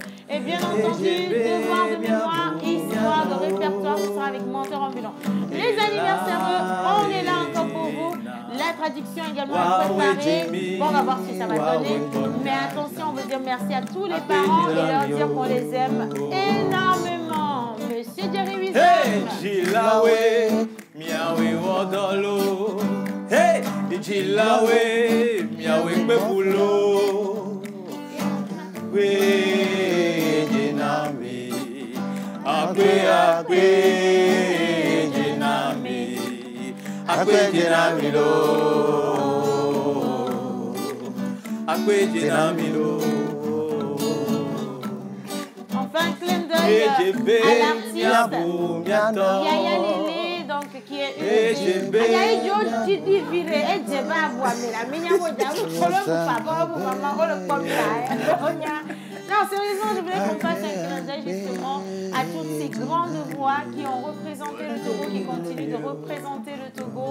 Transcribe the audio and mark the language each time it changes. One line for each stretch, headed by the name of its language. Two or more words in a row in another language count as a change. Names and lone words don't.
French: Et bien entendu, devoir de mémoire, histoire de répertoire, ce sera avec Menteur Ambulant. Les anniversaires, on est là encore pour vous. La traduction également est préparée. Bon, on va voir ce que ça va donner. Mais attention, on veut dire merci à tous les parents et leur dire qu'on les aime énormément. Monsieur Jerry Wizard.
Ewe: Hey, Jilawe, miawe wodolo. Hey, Jilawe, miawe bebulo. We jinami, akwe jinami, akwe jinami lo, akwe jinami lo.
French: Enfin, clin d'œil à l'artiste Yaya Lele, donc qui est non, sérieusement, je voulais qu'on fasse un clin d'œil justement à toutes ces grandes voix qui ont représenté le Togo, qui continuent de représenter le Togo.